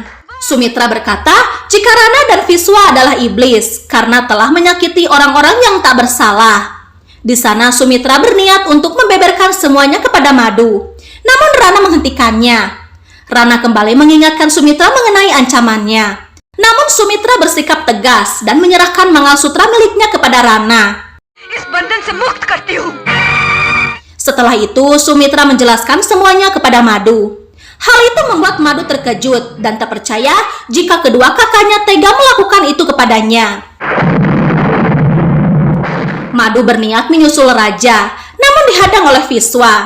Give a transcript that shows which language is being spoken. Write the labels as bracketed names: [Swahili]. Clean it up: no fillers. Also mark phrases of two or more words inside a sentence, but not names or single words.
[Indonesian] Sumitra berkata jika Rana dan Viswa adalah iblis karena telah menyakiti orang-orang yang tak bersalah. Di sana Sumitra berniat untuk membeberkan semuanya kepada Madu. Namun Rana menghentikannya. Rana kembali mengingatkan Sumitra mengenai ancamannya. Namun Sumitra bersikap tegas dan menyerahkan Mangalsutra miliknya kepada Rana. [Hindi] इस बंधन से मुक्त करती हूँ। [Indonesian] Setelah itu, Sumitra menjelaskan semuanya kepada Madu. Hal itu membuat Madu terkejut dan tak percaya jika kedua kakaknya tega melakukan itu kepadanya. Madu berniat menyusul Raja, namun dihadang oleh Viswa.